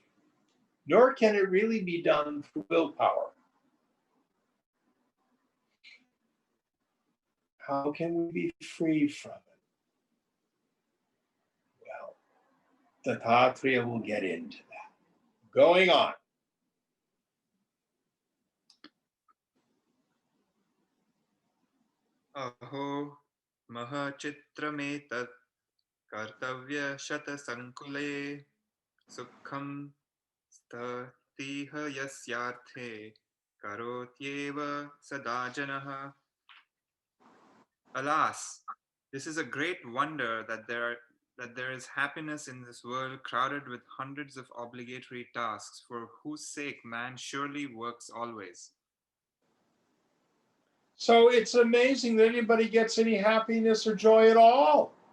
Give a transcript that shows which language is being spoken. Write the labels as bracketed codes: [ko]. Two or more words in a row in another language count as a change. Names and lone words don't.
[en] Nor can it really be done through willpower. How can we be free from it? Well, the Tattriya will get into that. Going on. [sa] अहो महच्चित्रमेतत् कर्तव्यशतसङ्कुले सुखं स्थितिः यस्यार्थे करोत्येव सदा जनः. [en] Alas, this is a great wonder that there is happiness in this world crowded with hundreds of obligatory tasks for whose sake man surely works always. So it's amazing that anybody gets any happiness or joy at all.